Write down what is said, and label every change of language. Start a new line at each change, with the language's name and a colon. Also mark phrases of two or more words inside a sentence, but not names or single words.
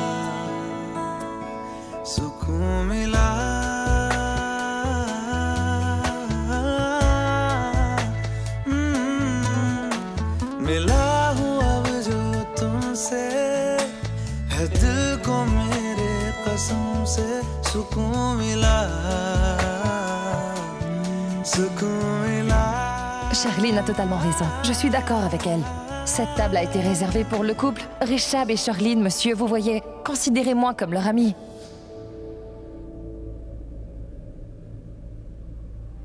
Hindi: मिला हूँ अब जो तुमसे है दिल को मेरे कसम से सुकून मिला
French: Charline a totalement raison. Je suis d'accord avec elle. Cette table a été réservée pour le couple Richab et Charline, monsieur, vous voyez. Considérez-moi comme leur ami.